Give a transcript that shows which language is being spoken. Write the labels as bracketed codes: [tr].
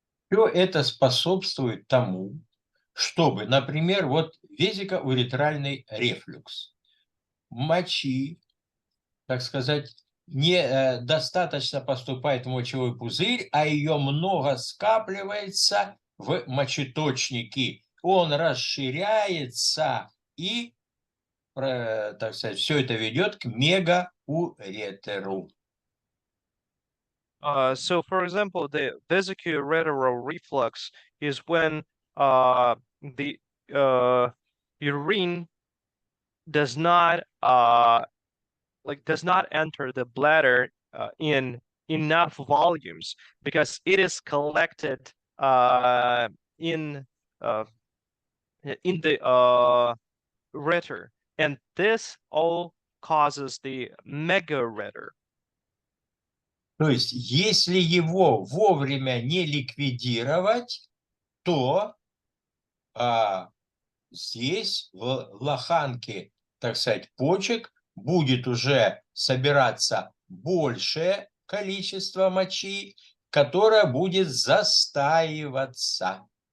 [ru] Все это способствует тому, чтобы, например, вот везикоуретральный рефлюкс, мочи, так сказать, не достаточно поступает в мочевой пузырь, а ее много скапливается в мочеточнике. Он расширяется и, так сказать, все это ведет к мегауретеру. [en] So, for example, the vesicoureteral reflux is when the urine does not enter the bladder in enough volumes because it is collected in the ureter, and this all causes the megaureter. [ru] То есть, если его вовремя не ликвидировать, то здесь в лоханке, так сказать, почек будет уже собираться большее количество мочи, которое будет застаиваться.